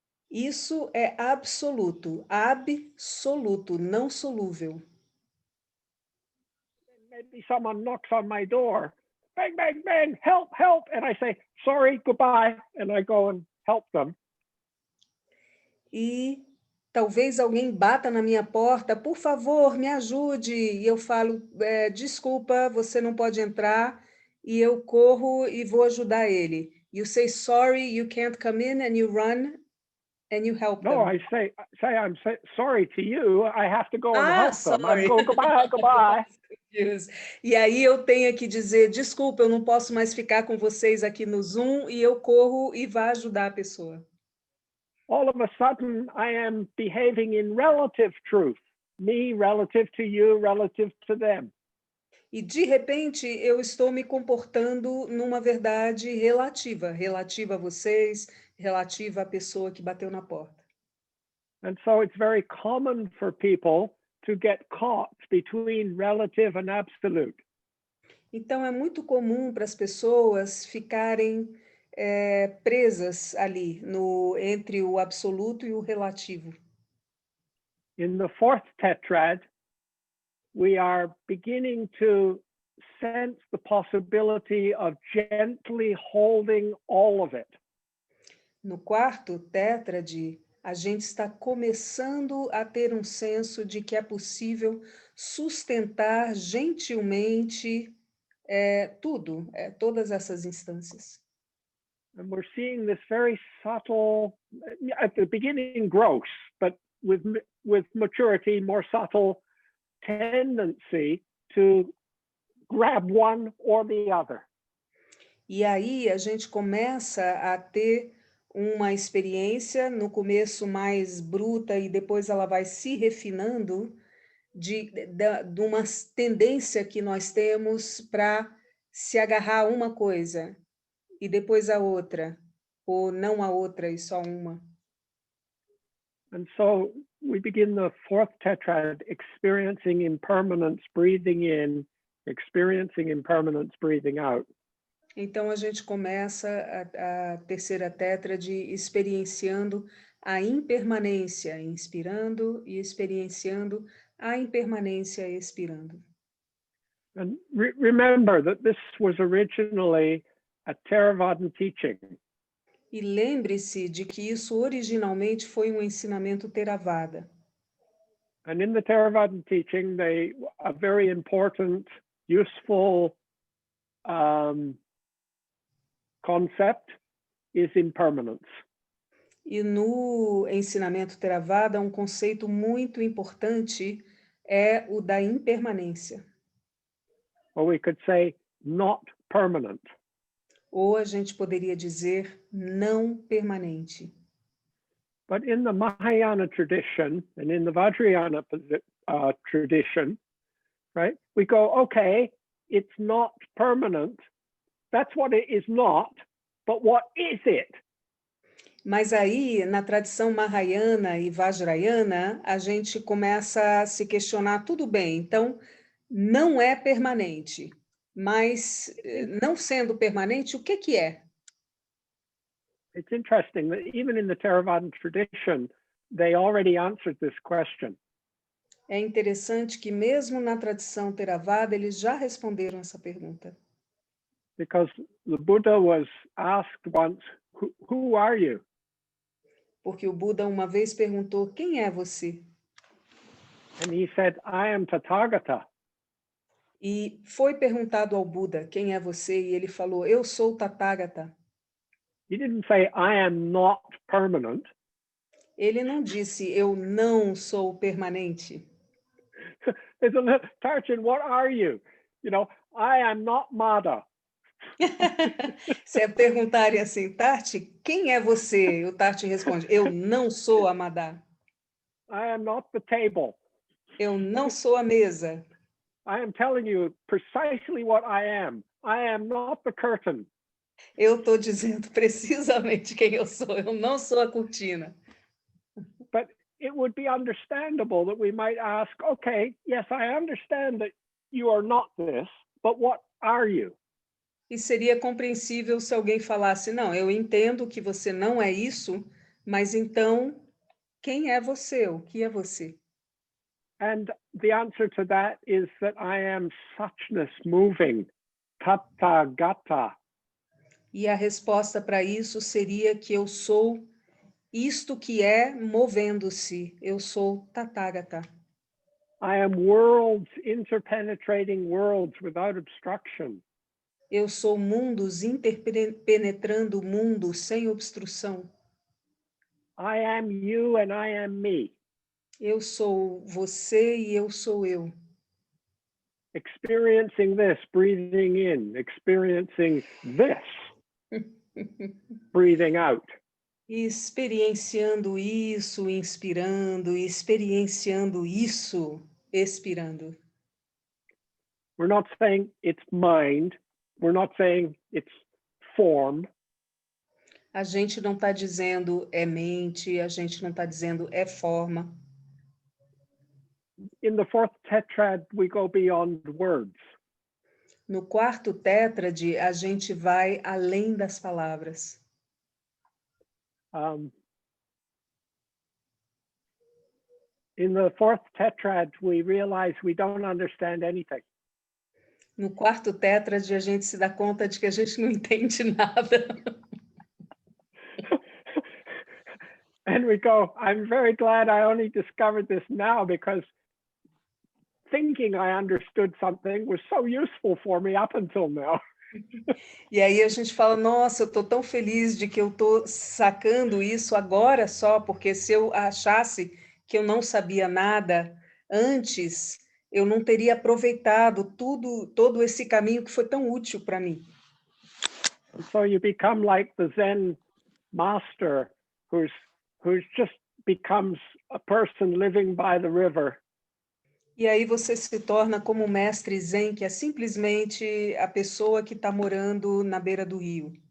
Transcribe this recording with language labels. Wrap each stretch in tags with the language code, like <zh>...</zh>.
<pt>Isso é absoluto, absoluto, não solúvel.</pt> <en>Maybe someone knocks on my door, bang, bang, bang, help, help. And I say, sorry, goodbye. And I go and help them.</en> <pt>E talvez alguém bata na minha porta, por favor, me ajude. E eu falo, desculpa, você não pode entrar. E eu corro e vou ajudar ele.</pt> <en>You say, sorry, you can't come in, and you run and you help No, them. I say I'm sorry to you. I have to go and help them. Sorry. I go, goodbye, goodbye.</en> <pt>E aí eu tenho que dizer, desculpa, eu não posso mais ficar com vocês aqui no Zoom, e eu corro e vá ajudar a pessoa.</pt> <en>All of a sudden, I am behaving in relative truth. Me relative to you, relative to them.</en> <pt>E de repente eu estou me comportando numa verdade relativa, relativa a vocês, relativa à pessoa que bateu na porta.</pt> <en>And so it's very common for people to get caught between relative and absolute.</en> <pt>Então é muito comum para as pessoas ficarem presas ali entre o absoluto e o relativo.</pt> <en>In the fourth tetrad, we are beginning to sense the possibility of gently holding all of it.</en> <pt>No quarto tétrade, a gente está começando a ter um senso de que é possível sustentar gentilmente tudo, todas essas instâncias.</pt> <en>And we're seeing this very subtle, at the beginning gross, but with maturity, more subtle tendency to grab one or the other.</en> <pt>E aí a gente começa a ter uma experiência, no começo mais bruta e depois ela vai se refinando, de uma tendência que nós temos para se agarrar a uma coisa e depois a outra, ou não a outra e só uma.</pt> <en>And so we begin the fourth tetrad experiencing impermanence, breathing in, experiencing impermanence, breathing out.</en> <pt>Então a gente começa a terceira tétrade experienciando a impermanência, inspirando e experienciando a impermanência, expirando.</pt> <en>And remember that this was originally a Theravadan teaching.</en> <pt>E lembre-se de que isso originalmente foi um ensinamento Theravada.</pt> <en>And in the Theravadan teaching, a very important, useful concept is impermanence.</en> <pt>E no ensinamento Theravada, um conceito muito importante é o da impermanência.</pt> <en>Or we could say not permanent.</en> <pt>Ou a gente poderia dizer não permanente.</pt> <en>But in the Mahayana tradition and in the Vajrayana tradition, right, we go, okay, it's not permanent. That's what it is not, but what is it?</en> <pt>Mas aí, na tradição Mahayana e Vajrayana, a gente começa a se questionar, tudo bem, então não é permanente, mas não sendo permanente, o que é?</pt> <en>It's interesting that even in the Theravadan tradition, they already answered this question.</en> <pt>É interessante que mesmo na tradição Theravada, eles já responderam essa pergunta.</pt> <en>Because the Buddha was asked once, who are you?</en> <pt>Porque o Buda uma vez perguntou, quem é você?</pt> <en>And he said, I am Tathagata.</en> <pt>E foi perguntado ao Buda, quem é você? E ele falou, eu sou Tathagata.</pt> <en>He didn't say, I am not permanent.</en> <pt>Ele não disse, eu não sou permanente.</pt> <en>Tarchin, what are you? You know, I am not Mada.</en> <pt>Se perguntarem assim, Tarchi, quem é você? O Tarchi responde, eu não sou a Madá.</pt> <en>I am not the table.</en> <pt>Eu não sou a mesa.</pt> <en>I am telling you precisely what I am. I am not the curtain.</en> <pt>Eu estou dizendo precisamente quem eu sou. Eu não sou a cortina.</pt> <en>But it would be understandable that we might ask, okay, yes, I understand that you are not this, but what are you?</en> <pt>E seria compreensível se alguém falasse, não, eu entendo que você não é isso, mas então, quem é você? O que é você?</pt> <en>And the answer to that is that I am suchness moving, tathagata.</en> <pt>E a resposta para isso seria que eu sou isto que é movendo-se. Eu sou Tathagata.</pt> <en>I am worlds, interpenetrating worlds without obstruction.</en> <pt>Eu sou mundos interpenetrando o mundo sem obstrução.</pt> <en>I am you and I am me.</en> <pt>Eu sou você e eu sou eu.</pt> <en>Experiencing this, breathing in, experiencing this, breathing out.</en> <pt>Experienciando isso, inspirando, experienciando isso, expirando.</pt> <en>We're not saying it's mind. We're not saying it's form.</en> <pt>A gente não está dizendo é mente, a gente não está dizendo é forma.</pt> <en>In the fourth tetrad, we go beyond words.</en> <pt>No quarto tétrade, a gente vai além das palavras.</pt> <en>In the fourth tetrad, we realize we don't understand anything.</en> <pt>No quarto tétrade, a gente se dá conta de que a gente não entende nada.</pt> <en>And we go, I'm very glad I only discovered this now because thinking I understood something was so useful for me up until now.</en> <pt>E aí a gente fala, nossa, eu estou tão feliz de que eu estou sacando isso agora só, porque se eu achasse que eu não sabia nada antes, eu não teria aproveitado todo esse caminho que foi tão útil para mim.</pt> <en>And so you become like the Zen master who's just becomes a person living by the river.</en> <pt>E aí você se torna como o mestre Zen, que é simplesmente a pessoa que está morando na beira do rio.</pt>